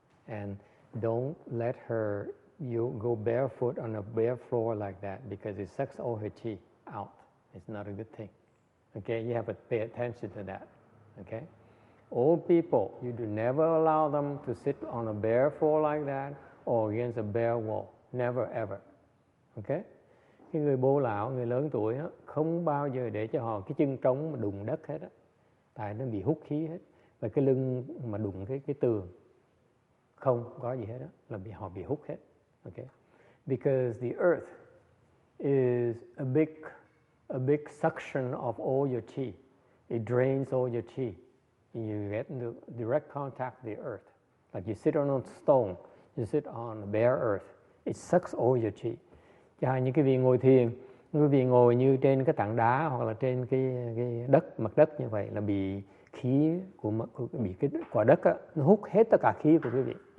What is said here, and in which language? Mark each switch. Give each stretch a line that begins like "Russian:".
English: And don't let her go barefoot on a bare floor like that because it sucks all her chi out. It's not a good thing. Okay, you have to pay attention to that. Okay, old people, you do never allow them to sit on a bare floor like that or against a bare wall. Never ever.
Vietnamese: Okay, cái người bố lão, người lớn tuổi đó, không bao giờ để cho họ cái chân trống mà đụng đất hết á, tại nó bị hút khí hết, và cái lưng mà đụng cái tường không có gì hết á, là họ bị hút hết.
English: Okay, because the earth is a big suction of all your chi. It drains all your chi. You get into direct contact with the earth. Like you sit on a stone, you sit on a bare earth. It sucks all your chi.
Vietnamese: Cho những cái vị ngồi thiền, quý vị ngồi như trên cái tảng đá hoặc là trên cái mặt đất như vậy là bị khí bị cái quả đất á, nó hút hết tất cả khí của quý vị.